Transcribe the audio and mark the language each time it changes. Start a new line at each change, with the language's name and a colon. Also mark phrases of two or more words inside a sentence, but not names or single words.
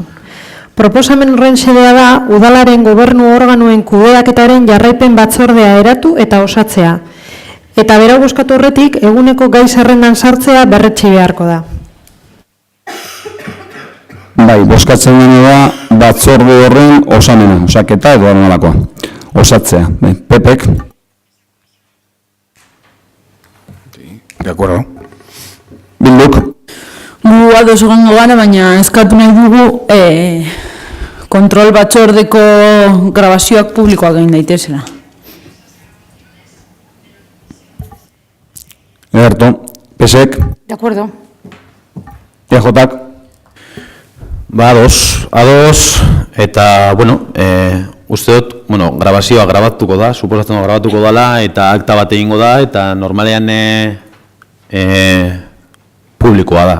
Basque: Proposamen horren xedea da, udalaren gobernu organoen kudeaketaren jarraipen batzordea eratu eta osatzea. Eta berau bozkatu horretik, eguneko gai zerrendan sartzea berretsi beharko da. Bai, bozkatzen dena da batzorde horren osamena, osaketa edo nolakoa. Osatzea. Bai, Pepek.
Spanish: De acuerdo.
Basque: Bilduk. Gu ados egongo gara, baina eskatu nahi dugu kontrol batzordeko grabazioak publikoak egin daitezela. Ederto. Pesek.
Spanish: De acuerdo.
Basque: EJak. Ba, ados, eta, bueno, uste dut, bueno, grabazioa grabatuko da, suposatzen grabatuko dela, eta akta bat egingo da, eta normalean publikoa da.